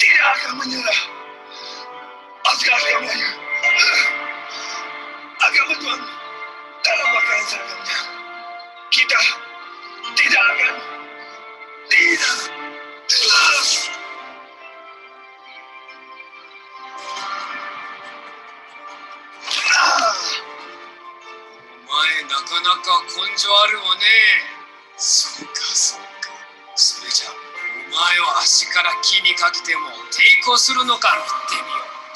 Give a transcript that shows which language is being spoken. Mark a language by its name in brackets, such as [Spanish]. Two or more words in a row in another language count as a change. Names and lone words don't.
[Malay] akan menyerah. Askar-askar Melayu akan berjuang dalam pakaian seragamnya. Kita tidak akan. Tidak. [Japanese] お前、なかなか根性あるわね. そうか、そうか。それじゃあ、お前を足から木にかけても抵抗するのか見てみよう。